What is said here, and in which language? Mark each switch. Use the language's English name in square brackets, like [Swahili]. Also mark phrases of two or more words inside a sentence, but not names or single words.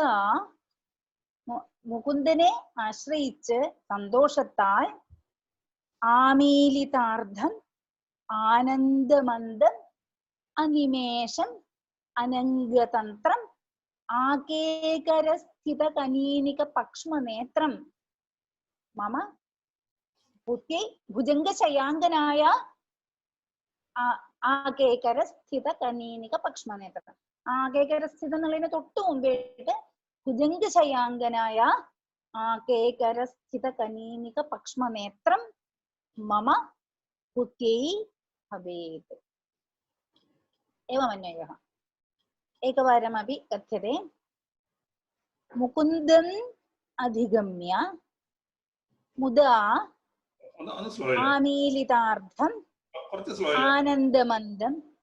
[Malayalam] മുകുന്ദനെ ആശ്രയിച്ച് സന്തോഷത്താൽ [Sanskrit] ആമീലിതാർദ്ധം ആനന്ദമന്ദം അനിമേഷം അനംഗതന്ത്രം ആകേകരസ്ഥിത കനീനിക പക്ഷ്മനേത്രം മമ ബുദ്ധി ഭുജംഗശയാങ്കനായ ആകേകരസ്ഥിത കനീനിക പക്ഷ്മനേത്രം. ആകേകരസ്ഥിത [Malayalam] എന്നുള്ളതിന് തൊട്ട് മുമ്പായിട്ട് [Sanskrit] ഭുജംഗശയാങ്കനായ ആകേകരസ്ഥിത കനീനിക പക്ഷ്മനേത്രം മമ ബുദ്ധ്यै ഭവേത്. एवमन्वयः एकवारमपि कथ्यते. मुकुन्दम् अधिगम्य मुदा आमीलितार्थम् आनन्दमन्दम्